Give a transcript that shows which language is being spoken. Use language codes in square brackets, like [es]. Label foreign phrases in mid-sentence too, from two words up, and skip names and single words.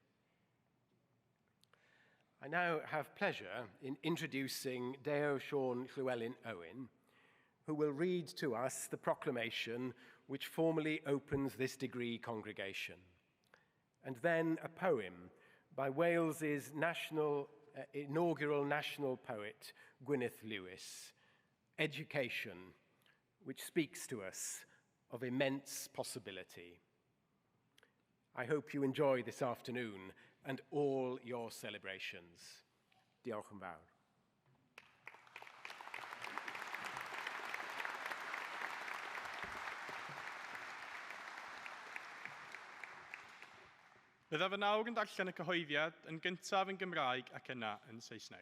[en] I now have pleasure in introducing Deo Sean Llewellyn Owen, who will read to us the proclamation which formally opens this degree congregation, and then a poem by Wales's inaugural national poet, Gwyneth Lewis, Education, which speaks to us of immense possibility. I hope you enjoy this afternoon and all your celebrations. [cy] Diolch yn fawr. Bydda fy nawr yn darllen y cyhoeddiad yn gyntaf yn Gymraeg ac yna yn Saesneg.